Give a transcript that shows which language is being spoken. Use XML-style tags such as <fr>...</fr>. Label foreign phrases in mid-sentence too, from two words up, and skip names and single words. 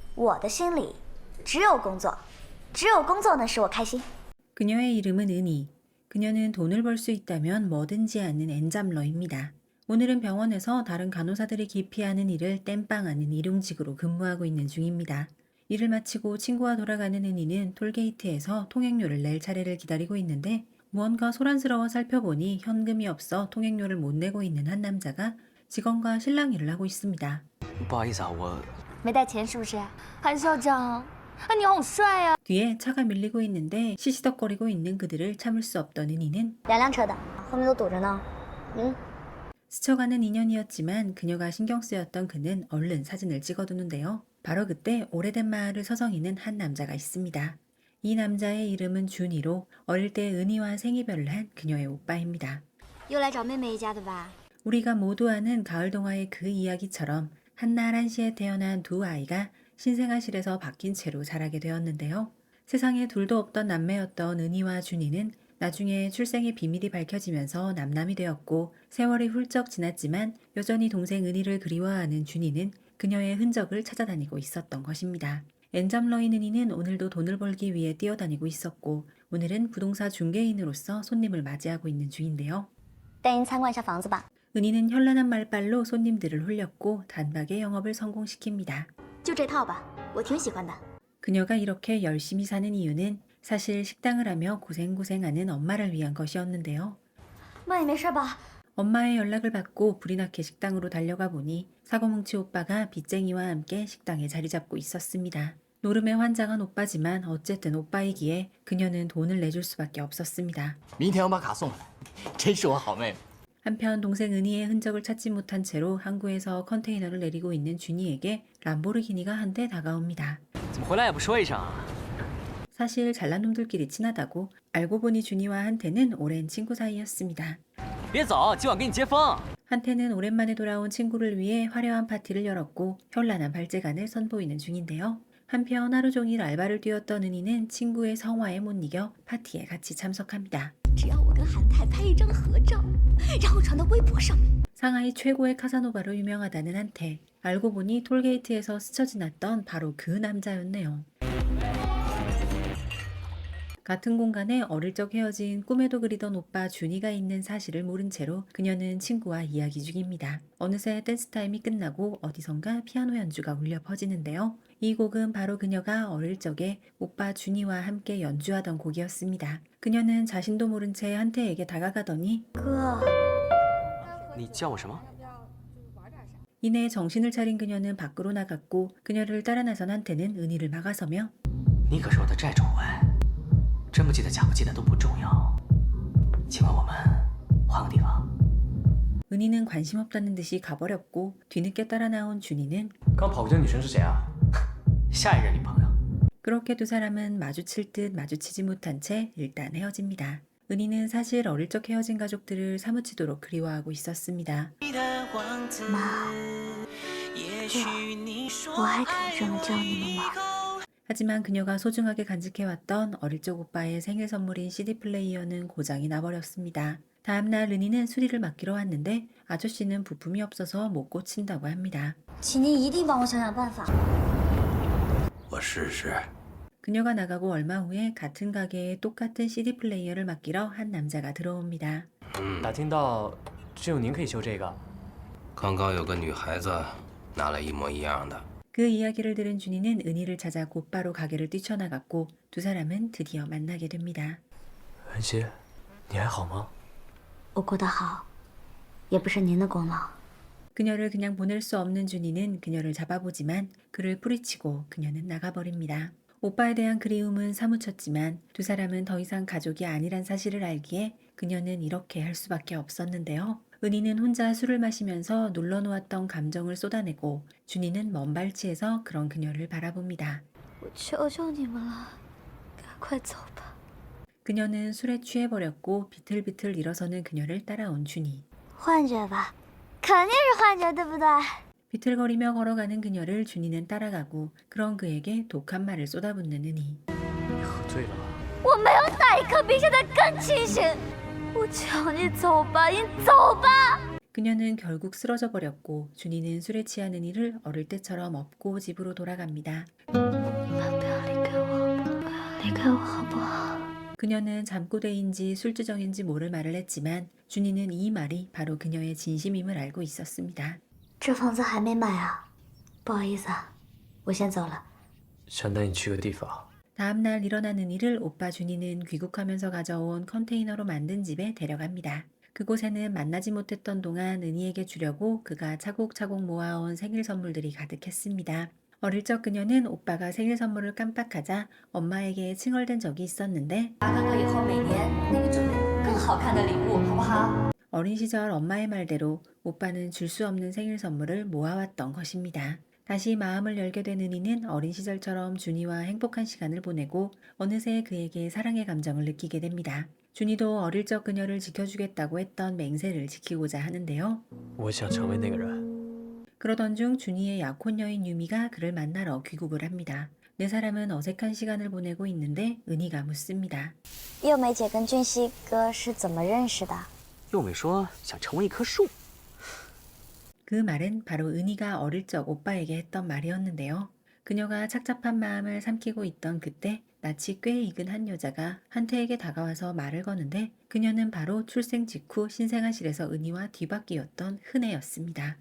<zh>我的心里只有工作，只有工作能使我开心。</zh> <ko>그녀의 이름은 은희. 그녀는 돈을 벌 수 있다면 뭐든지 하는 엔잡러입니다. 오늘은 병원에서 다른 간호사들이 기피하는 일을 땜빵하는 일용직으로 근무하고 있는 중입니다. 일을 마치고 친구와 돌아가는 은희는 톨게이트에서 통행료를 낼 차례를 기다리고 있는데 무언가 소란스러워 살펴보니 현금이 없어 통행료를 못 내고 있는 한 남자가 직원과 실랑이를 하고 있습니다.</ko> <zh>不好意思啊，我没带钱是不是？韩校长，你好帅呀！</zh> <ko>뒤에 차가 밀리고 있는데 시시덕거리고 있는 그들을 참을 수 없던 은희는</ko> <zh>两辆车的，后面都堵着呢。</zh> <ko>스쳐가는 인연이었지만 그녀가 신경 쓰였던 그는 얼른 사진을 찍어두는데요. 바로 그때 오래된 마을을 서성이는 한 남자가 있습니다. 이 남자의 이름은 준이로 어릴 때 은희와 생이별을 한 그녀의 오빠입니다.</ko> <zh>又来找妹妹一家的吧？</zh> <ko>우리가 모두 아는 가을 동화의 그 이야기처럼 한날 한시에 태어난 두 아이가 신생아실에서 박힌 채로 자라게 되었는데요. 세상에 둘도 없던 남매였던 은희와 준이는 나중에 출생의 비밀이 밝혀지면서 남남이 되었고 세월이 훌쩍 지났지만 여전히 동생 은희를 그리워하는 준이는 그녀의 흔적을 찾아다니고 있었던 것입니다. 엔잡러인 은희는 오늘도 돈을 벌기 위해 뛰어다니고 있었고 오늘은 부동산 중개인으로서 손님을 맞이하고 있는 중인데요.</ko> <zh>带您参观一下房子吧。</zh> <ko>은희는 현란한 말발로 손님들을 홀렸고 단박에 영업을 성공시킵니다.</ko> <zh>就这套吧，我挺喜欢的。</zh> <ko>그녀가 이렇게 열심히 사는 이유는 사실 식당을 하며 고생고생하는 엄마를 위한 것이었는데요.</ko> <zh>妈，你没事吧？</zh> <ko>엄마의 연락을 받고 불이 나게 식당으로 달려가 보니 사고뭉치 오빠가 빚쟁이와 함께 식당에 자리 잡고 있었습니다. 노름에 환장한 오빠지만 어쨌든 오빠이기에 그녀는 돈을 내줄 수밖에 없었습니다.</ko> <zh>明天我把卡送回来，真是我好妹妹。</zh> <ko>한편 동생 은희의 흔적을 찾지 못한 채로 항구에서 컨테이너를 내리고 있는 준이에게 람보르기니가 한 대 다가옵니다.</ko> <zh>怎么回来也不说一声啊？</zh> <ko>사실 잘난 놈들끼리 친하다고 알고 보니 준이와 한태는 오랜 친구 사이였습니다.</ko> <zh>别走，今晚给你接风。</zh> <ko>한태는 오랜만에 돌아온 친구를 위해 화려한 파티를 열었고 현란한 발재간을 선보이는 중인데요. 한편 하루 종일 알바를 뛰었던 은희는 친구의 성화에 못 이겨 파티에 같이 참석합니다.</ko> <zh>只要我跟韩泰拍一张合照，然后传到微博上面。</zh> <ko>상하이 최고의 카사노바로 유명하다는 한태. 알고 보니 톨게이트에서 스쳐 지났던 바로 그 남자였네요. 같은 공간에 어릴 적 헤어진 꿈에도 그리던 오빠 준이가 있는 사실을 모른 채로 그녀는 친구와 이야기 중입니다. 어느새 댄스 타임이 끝나고 어디선가 피아노 연주가 울려 퍼지는데요. 이 곡은 바로 그녀가 어릴 적에 오빠 준이와 함께 연주하던 곡이었습니다. 그녀는 자신도 모른 채 한태에게 다가가더니</ko> <zh>哥，你叫我什么？</zh> <ko>이내 정신을 차린 그녀는 밖으로 나갔고 그녀를 따라 나선 한태는 은희를 막아서며</ko> <zh>你可是我的债主哎，真不记得假不记得都不重要。请问我们换个地方？</zh> <ko>은희는 관심 없다는 듯이 가버렸고 뒤늦게 따라 나온 준이는</ko> <zh>刚跑过去的女生是谁啊？下一任女朋友。</zh> <ko>그렇게 두 사람은 마주칠 듯 마주치지 못한 채 일단 헤어집니다. 은희는 사실 어릴 적 헤어진 가족들을 사무치도록 그리워하고 있었습니다.</ko> <zh>妈，我还可以这么叫你们吗？</zh> <ko>하지만 그녀가 소중하게 간직해왔던 어릴 적 오빠의 생일 선물인 CD 플레이어는 고장이 나버렸습니다. 다음날 은희는 수리를 맡기러 왔는데 아저씨는 부품이 없어서 못 고친다고 합니다.</ko> <zh>请您一定帮我想想办法。我试试。</zh> <ko>그녀가 나가고 얼마 후에 같은 가게에 똑같은 CD 플레이어를 맡기러 한 남자가 들어옵니다.</ko> <zh>打听到只有您可以修这个。刚刚有个女孩子拿了一模一样的。</zh> <ko>그 이야기를 들은 준이는 은희를 찾아 곧바로 가게를 뛰쳐나갔고 두 사람은 드디어 만나게 됩니다.</ko> <zh>文熙，你还好吗？我过得好，也不是您的功劳。</zh> <ko>그녀를 그냥 보낼 수 없는 준이는 그녀를 잡아보지만 그를 뿌리치고 그녀는 나가버립니다. 오빠에 대한 그리움은 사무쳤지만 두 사람은 더 이상 가족이 아니란 사실을 알기에 그녀는 이렇게 할 수밖에 없었는데요. 은희는 혼자 술을 마시면서 눌러놓았던 감정을 쏟아내고 준이는 먼 발치에서 그런 그녀를 바라봅니다.</ko> <zh>我求求你们了，赶快走吧。</zh> <ko>그녀는 술에 취해버렸고 비틀비틀 일어서는 그녀를 따라온 준이.</ko> <zh>幻觉吧，肯定是幻觉，对不对？</zh> <ko>비틀거리며 걸어가는 그녀를 준이는 따라가고 그런 그에게 독한 말을 쏟아붓는 은희.</ko> <zh>你喝醉了吧？我没有哪一刻比现在更清醒。我求你走吧，你走吧。</zh> <ko>그녀는 결국 쓰러져 버렸고 준이는 술에 취한 은희를 어릴 때처럼 업고 집으로 돌아갑니다.</ko> <zh>不要离开我，不要离开我，好不好？</zh> <ko>그녀는 잠꼬대인지 술주정인지 모를 말을 했지만 준이는 이 말이 바로 그녀의 진심임을 알고 있었습니다.</ko> <zh>这房子还没买啊，不好意思啊，我先走了。想带你去个地方。</zh> <ko>다음날 일어난 은희를 오빠 준이는 귀국하면서 가져온 컨테이너로 만든 집에 데려갑니다. 그곳에는 만나지 못했던 동안 은희에게 주려고 그가 차곡차곡 모아온 생일 선물들이 가득했습니다. 어릴 적 그녀는 오빠가 생일 선물을 깜빡하자 엄마에게 칭얼댄 적이 있었는데 어린 시절 엄마의 말대로 오빠는 줄 수 없는 생일 선물을 모아왔던 것입니다. 다시 마음을 열게 된 은희는 어린 시절처럼 준이와 행복한 시간을 보내고 어느새 그에게 사랑의 감정을 느끼게 됩니다. 준이도 어릴 적 그녀를 지켜주겠다고 했던 맹세를 지키고자 하는데요.</ko> <zh>我想成为那个人。</zh> <ko>그러던 중 준이의 약혼 여인 유미가 그를 만나러 귀국을 합니다. 네 사람은 어색한 시간을 보내고 있는데 은희가 묻습니다.</ko> <zh>幼梅姐跟俊熙哥是怎么认识的？幼美说想成为一棵树。</zh> <ko>그 말은 바로 은희가 어릴 적 오빠에게 했던 말이었는데요. 그녀가 착잡한 마음을 삼키고 있던 그때 낯이 꽤 익은 한 여자가 한태에게 다가와서 말을 거는데 그녀는 바로 출생 직후 신생아실에서 은희와 뒤바뀌었던 흔혜였습니다.</ko>